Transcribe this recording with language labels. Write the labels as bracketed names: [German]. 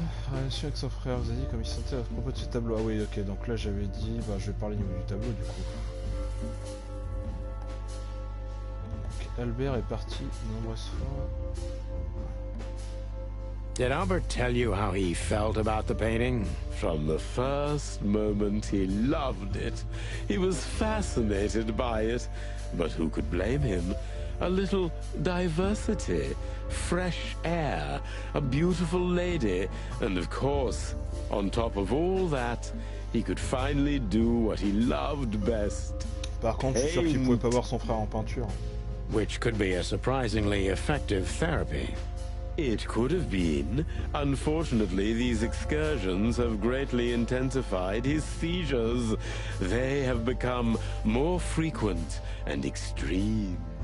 [French] Relation avec son frère, vous avez dit comme il se sentait à propos de ce tableau. Ah oui, ok, donc là j'avais dit, bah, je vais parler au niveau du tableau du coup. Donc, Albert est parti de nombreuses fois. [English] Did Albert tell you how he felt about the painting? From the first moment, he loved it. He was fascinated by it. But who could blame him? A little diversity, fresh air, a beautiful lady, and of course, on top of all that, he could finally do what he loved best. [French] Par contre, je suis sûr qu'il pouvait pas voir son frère en peinture. [English] Which could be a surprisingly effective therapy. It could have been. Unfortunately, these excursions have greatly intensified his seizures. They have become more frequent and extreme.